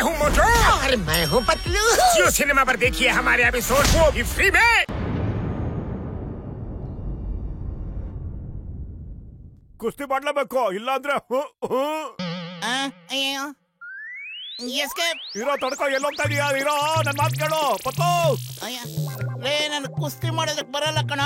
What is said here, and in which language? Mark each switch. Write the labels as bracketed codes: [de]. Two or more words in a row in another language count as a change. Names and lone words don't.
[hi] मोटू और मैं हूँ पतलू। जियो सिनेमा पर देखिए हमारे एपिसोड को भी फ्री में। [kn] ಕುಸ್ತಿ ಮಾಡ್ಲೇಬೇಕು, ಇಲ್ಲ ಅಂದ್ರೆ ಅಯ್ಯೋ ಇರೋ ತಡ್ಕೋ. ಎಲ್ಲೋಗ್ತಾ ಇದೀಯಾ? ಇರೋ, ನನ್ ಮಾತು ಕೇಳು ಪತ್ತು. ಲೇ, ನನ್ ಕುಸ್ತಿ ಮಾಡೋದಕ್ ಬರಲ್ಲ ಕಣ.